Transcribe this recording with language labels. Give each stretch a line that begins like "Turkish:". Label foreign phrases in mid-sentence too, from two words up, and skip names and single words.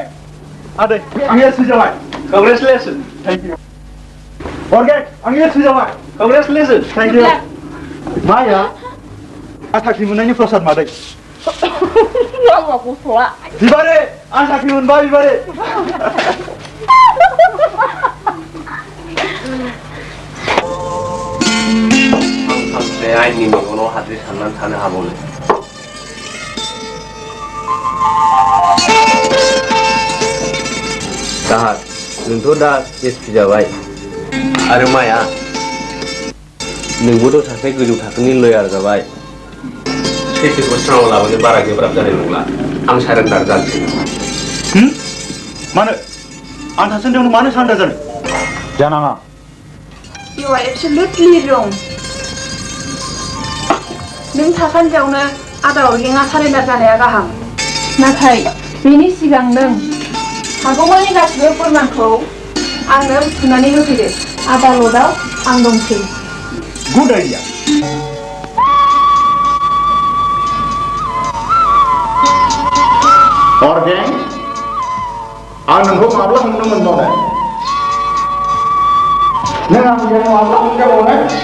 Bodo: Ade, ang yes sujawai.
English: Congratulations. Thank you.
Bodo: Organ, ang yes sujawai.
English: Congratulations. Thank you.
Bodo: Maya, ang sakri moonay ni prasad maday. Wala ko sula. Dibari, ang sakri moonbay dibari. Ang sampai aini megono hadri sannan thane habole. दाहार नोंथ' दा एसपि जाबाय आरो माया नोंबोथ' सासे गोजौ थाखोनि लयार जाबाय। सैथोखौ स्राङाव लाबोनो बारा गोब्राब जानाय नंला। आं सारेन्डार जानोसै। मानो आं थासान्दियावनो मानो सारेन्डार जानो? जानाङा।
English: You are absolutely wrong.
Bodo: नों थासान्दियावनो आदा अरगेंआ सारेन्डार जानाया गाहाम। नाथाय बेनि सिगां नों हागौमानि गासिबो फोरमानखौ आंनो सुनानै होफैदो आदालताव आं दंसै
English: good idea
Bodo: अर्गें आं नोंखौ माब्ला हमनो मोनबावनाय नों आंजों माब्ला हमजाबावनाय